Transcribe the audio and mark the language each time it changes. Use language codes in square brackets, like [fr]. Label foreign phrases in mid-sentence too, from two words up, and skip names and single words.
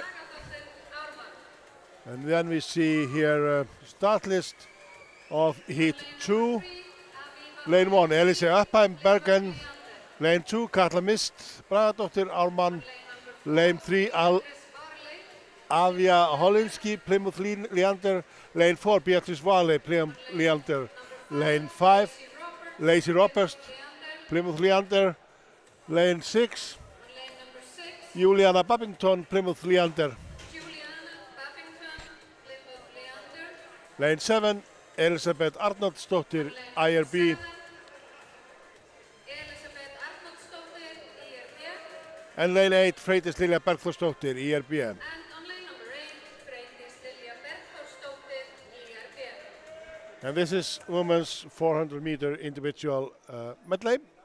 [en] then we see here start list of heat 2. Lane 1, Elise Upheim, Bergen. Lane 2, Katla Mist, Bragadóttir, Ármann. Lane 3, Avia Holinski, Plymouth Leander. Lane 4, Beatrice Vale, Plymouth Leander. Lane 5, Lacey Roberts, Plymouth Leander. Lane 6, Juliana Babington, Plymouth Leander. Lane 7, Elisabeth Arnoldsdóttir, IRB. Elisabeth Arnoldsdóttir, IRB. And lane 8, Freydís Lilja Bergþórsdóttir, IRB. And on lane number 8, Freydís Lilja Bergþórsdóttir, IRB. And this is women's 400-meter individual medley.